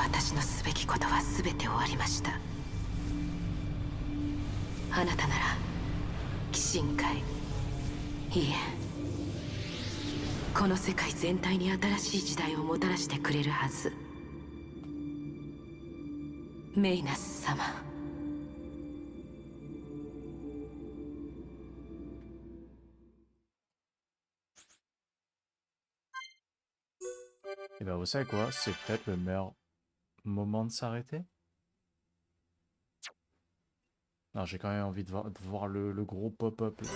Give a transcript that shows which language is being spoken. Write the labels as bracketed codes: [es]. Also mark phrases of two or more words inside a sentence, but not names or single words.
[ja] ちのすべきことは全て終わりました。あなたなら鬼神界、いいえ、この世界全体に新しい時代をもたらしてくれるはず。メイナス様。 [fr] Et bah vous savez quoi, c'est peut-être le meilleur moment de s'arrêter. Non, j'ai quand même envie de voir le gros pop-up.